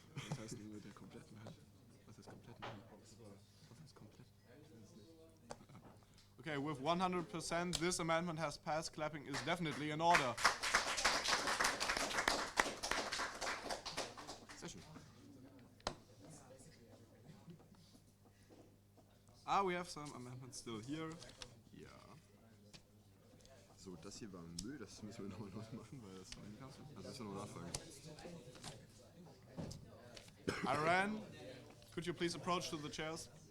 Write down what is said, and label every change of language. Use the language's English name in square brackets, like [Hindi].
[German] Das heißt nur der kompletten Hand. Was ist kompletten Hand? Was ist komplett? [English] Okay, with 100%, this amendment has passed. Clapping is definitely in order. [German] Sehr schön. [English] We have some amendments still here. [German] Ja. So, das hier war Müll, das müssen wir nochmal neu machen, weil das war eingelassen. Also müssen wir noch nachfragen. [English] Iran, could you please approach to the chairs?